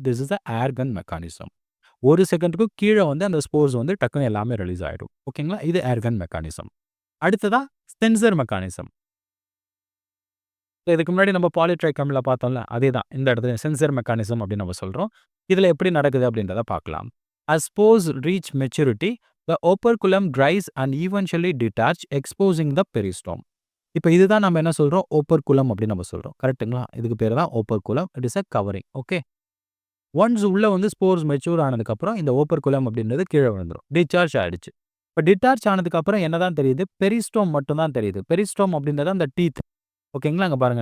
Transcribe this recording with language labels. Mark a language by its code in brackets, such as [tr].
[en] This is the air gun mechanism. [ta] 1 செகண்டுக்கு கீழ வந்து அந்த ஸ்போர்ஸ் வந்து டக்குன்னு எல்லாமே ரிலீஸ் ஆயிடும். ஓகேங்களா? இது ஏர் கன் மெக்கானிசம். அடுத்ததா சென்சார் மெக்கானிசம். இதுக்கு முன்னாடி நம்ம பாலிட்ரைகம்ல பார்த்தோம்ல, அதேதான். இந்த இடத்துல சென்சார் மெக்கானிசம் அப்படின்னு நம்ம சொல்றோம். இதுல எப்படி நடக்குது அப்படின்றத பார்க்கலாம். [en] As spores reach maturity, the operculum dries and eventually detach, exposing the peristome. [ta] இப்ப இதுதான் நம்ம என்ன சொல்றோம்? ஓப்பர்குலம் அப்படின்னு நம்ம சொல்றோம். கரெக்ட்டுங்களா? இதுக்கு பேரு தான் ஓப்பர்குலம். [en] It is a covering. [ta] Okay. Once உள்ள வந்து ஸ்போர்ஸ் மெச்சூர் ஆனதுக்கப்புறம் இந்த ஓப்பர்குலம் அப்படின்றது கீழ விழுந்துரும். டிஸ்சார்ஜ் ஆயிடுச்சு. இப்ப டிஸ்சார்ஜ் ஆனதுக்கப்புறம் என்னதான் தெரியுது? பெரிஸ்டோம் மட்டும் தான் தெரியுது. பெரிஸ்டோம் அப்படின்றது அந்த டீத். ஓகேங்களா? அங்க பாருங்க.